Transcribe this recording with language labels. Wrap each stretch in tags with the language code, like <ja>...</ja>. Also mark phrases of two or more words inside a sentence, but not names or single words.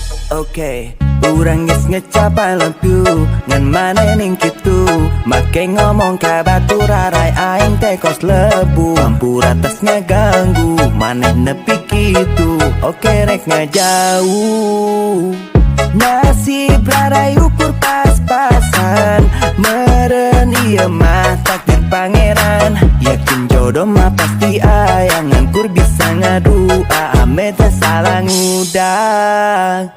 <su>Oke, urang geus ngecap</su> <en>I love you</en> <su>ngan maneh ning kitu, make ngomong ka baturarai aing teh kos lebu, hampura tes ngaganggu maneh nepi kitu. Oke rek ngajauh, nasib rarai ukur pas-pasan, meren ieu mah takdir pangeran, yakin jodoh mah pasti aya ngan kur bisa ngadu ame teh salah ngudag.</su>